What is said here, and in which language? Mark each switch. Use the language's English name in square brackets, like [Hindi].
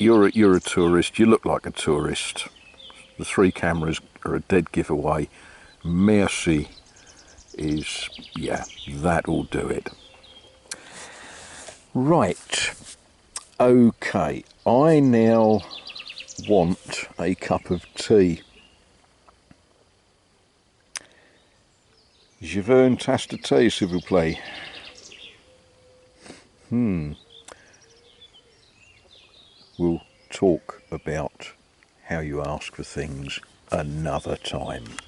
[English] You're a tourist. You look like a tourist. The 3 cameras are a dead giveaway. Merci is, yeah, that'll do it. Right, okay, I now want a cup of tea. [French] Je veux une tasse de thé, s'il vous plaît. [English] We'll talk about how you ask for things another time.